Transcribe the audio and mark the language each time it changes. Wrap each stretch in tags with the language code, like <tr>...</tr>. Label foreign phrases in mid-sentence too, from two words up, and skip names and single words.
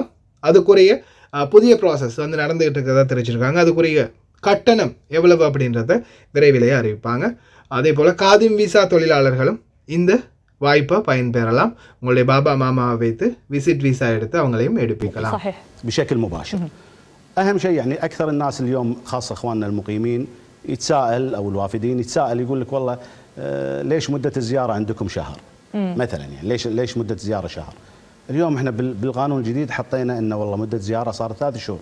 <ta>அதுக்குரிய புதிய ப்ராசஸ் நடந்துகிட்டு இருக்கிறதா தெரிவிச்சிருக்காங்க. அதுக்குரிய கட்டணம் எவ்வளவு அப்படின்றத விரைவிலேயே அறிவிப்பாங்க. அதே போல் காதிம் வீசா தொழிலாளர்களும் இந்த வாய்ப்பை பயன்பெறலாம். உங்களுடைய பாபா மாமாவை வைத்து விசிட் விசா எடுத்து அவங்களையும் எடுப்பிக்கலாம்.</ta> <ar>صحيح. بشكل مباشر. أهم شيء يعني أكثر الناس اليوم خاصة إخواننا المقيمين يتساءل أو الوافدين يتساءل يقول لك والله ليش مدة الزيارة عندكم شهر؟ مثلا يعني ليش مدة الزيارة شهر؟ اليوم احنا بالقانون الجديد حطينا انه والله مدة زيارة صارت 3 شهور.</ar>